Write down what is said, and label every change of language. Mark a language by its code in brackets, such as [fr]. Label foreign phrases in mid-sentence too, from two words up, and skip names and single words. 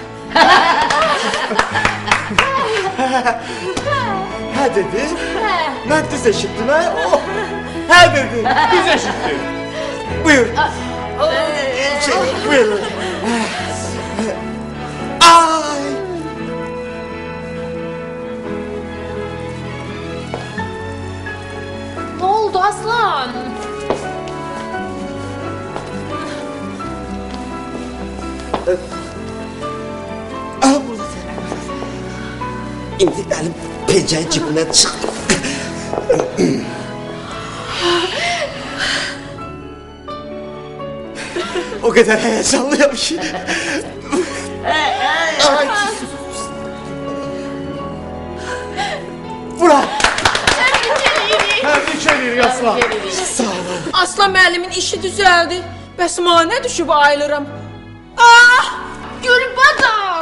[az] Hə dedi? Mən düz eşitdim, hə? Hə dedi, düz eşitdim. Buyur. Buyurun. Ay! [tr] Ne oldu Aslan? Burada sen. İndi elim pencerenin cibinden çıktı. O kadar heyecanlıyım ki. [az] Ay. Bura. Təbrik edirik Aslan. Sağ olun. Aslan müəllimin işi düzəldi. Bəs mənə düşüb ayılıram. Ah! Gülbadam!